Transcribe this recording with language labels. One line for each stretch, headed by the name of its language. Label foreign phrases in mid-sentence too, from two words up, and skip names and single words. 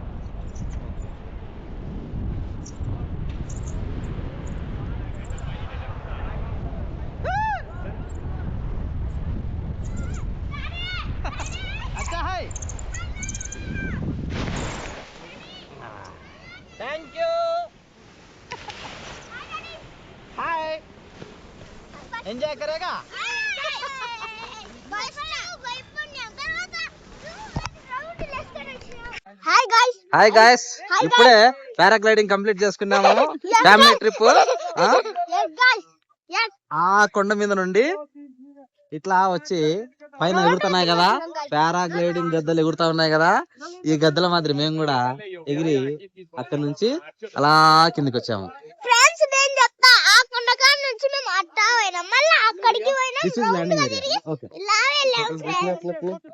Hindi: अच्छा है.
English: Thank you.
Hindi: हाय, एंजॉय करेगा.
English: Hi guys,
Telugu: ఇప్పుడే
English: paragliding complete
Telugu: చేసుకున్నాము.
English: Family trip.
Telugu: ఆ కొండ మీద నుండి ఇట్లా వచ్చి పైన ఎగురుతున్నాయి కదా, పారాగ్లైడింగ్ గద్దలు ఎగురుతా ఉన్నాయి కదా. ఈ గద్దల మాదిరి మేము కూడా ఎగిరి అక్కడ నుంచి అలా కిందికి వచ్చాము.
English: This is landing area. Okay.